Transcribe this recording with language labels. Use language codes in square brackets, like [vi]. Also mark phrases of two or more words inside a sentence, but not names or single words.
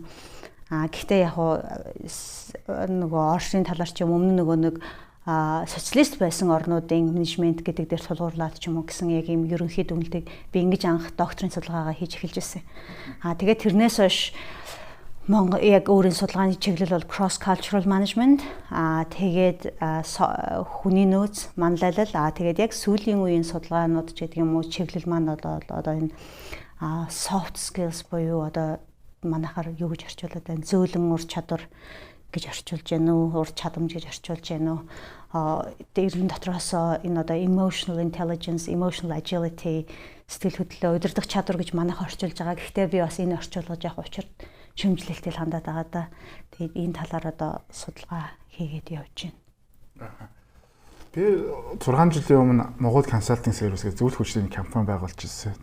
[mn] Гэхдээ яг Орсын талаар ч юм өмнө социалист байсан орнуудын менежмент гэдэг дээр тулгуурлаад ч юм уу гэсэн яг ийм ерөнхий дүгнэлтийг би ингэж анх докторийн судалгаагаа хийж эхэлж байсан. Тэгээд тэрнээс хойш Монгол яг өөрийн судалгааны чиглэл бол [en] cross cultural management. [mn] Тэгээд хүний нөөц, манлайлал. Тэгээд яг сүүлийн үеийн судалгаанууд ч гэдэг юм уу чиглэл маань одоо энэ [en] soft skills [mn] буюу манайхаар юу гэж орчуулад байна? Зөөлөн ур чадвар гэж орчуулж байна уу? Ур чадамж гэж орчуулж байна уу? Дээрэн дотроос энэ [en] emotional intelligence, emotional agility, [mn] сэтгэл хөдлөлөө удирдах чадвар гэж манайх орчуулж байгаа. Гэхдээ би бас энэ орчуулгаж явах учир шимжлэлтэй хандаад байгаа да. Тэгээд энэ талаар судалгаа хийгээд явж байна. Би 6 жилийн өмнө Монгол консалтинг сервис гэх зөвлөх хүчний компани байгуулж ирсэн.